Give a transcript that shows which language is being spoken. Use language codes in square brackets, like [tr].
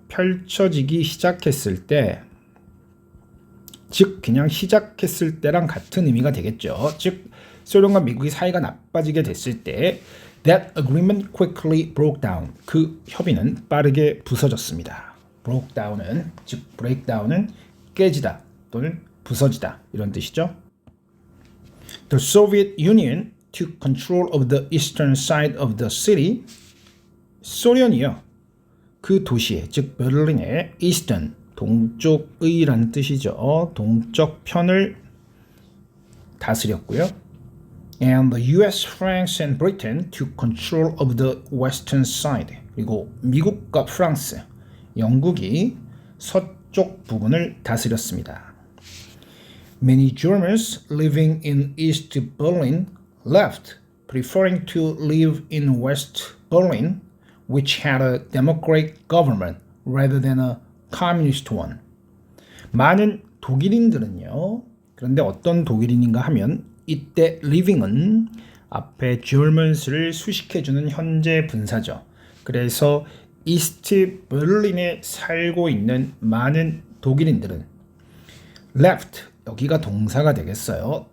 [ko] 펼쳐지기 시작했을 때, 즉 그냥 시작했을 때랑 같은 의미가 되겠죠. 즉 소련과 미국이 사이가 나빠지게 됐을 때 [en] that agreement quickly broke down. [ko] 그 협의는 빠르게 부서졌습니다. broke down은, 즉 breakdown은 깨지다 또는 부서지다 이런 뜻이죠. [en] The Soviet Union took control of the eastern side of the city. [ko] 소련이요. 그 도시에, 즉 베를린의 eastern, 동쪽의라는 뜻이죠. 동쪽 편을 다스렸고요. [en] And the US, France, and Britain took control of the western side. [ko] 그리고 미국과 프랑스, 영국이 서쪽 부분을 다스렸습니다. [en] Many Germans living in East Berlin left, preferring to live in West Berlin, which had a democratic government rather than a communist one. [ko] 많은 독일인들은요. 그런데 어떤 독일인인가 하면 이때 living은 앞에 Germans를 수식해주는 현재 분사죠. 그래서 이스트 베를린에 살고 있는 많은 독일인들은 left, 여기가 동사가 되겠어요.